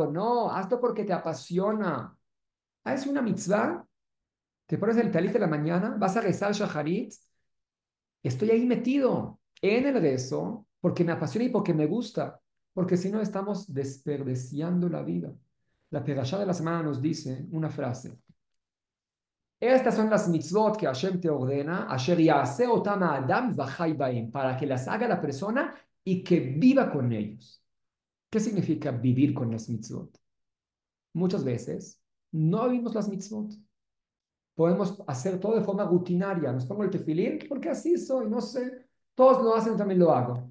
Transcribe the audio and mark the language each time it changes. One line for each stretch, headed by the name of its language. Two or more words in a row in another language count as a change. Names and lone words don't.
Spanish: No, hazlo porque te apasiona. Haz una mitzvah, te pones el talit de la mañana, vas a rezar shaharit. Estoy ahí metido en el rezo porque me apasiona y porque me gusta, porque si no estamos desperdiciando la vida. La perashá de la semana nos dice una frase. Estas son las mitzvot que Hashem te ordena,
Hebrew: אשר יעשה אותם האדם וחי בהם,
Spanish: para que las haga la persona y que viva con ellos. ¿Qué significa vivir con las mitzvot? Muchas veces no vivimos las mitzvot. Podemos hacer todo de forma rutinaria. Nos pongo el tefilín porque así soy, no sé. Todos lo hacen, también lo hago.